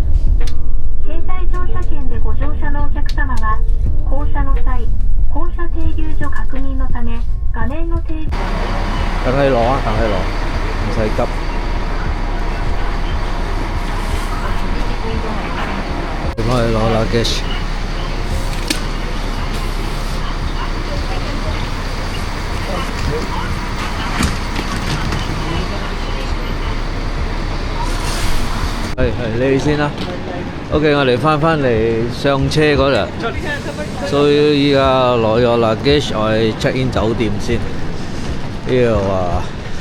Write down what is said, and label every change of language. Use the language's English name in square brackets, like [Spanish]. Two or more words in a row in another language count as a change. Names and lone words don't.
[Japanese] 携帯乗車券でご乗車のお客様は降車の際、降車停留所確認のため画面の停留。 [Cantonese] 等你攞啊，等你攞，唔使急。我哋攞啦，Gish。係你先啦。OK，我哋翻嚟上車嗰日，所以依家攞咗啦，Gish，我哋 [English] check in [Cantonese] 酒店先。呢度啊。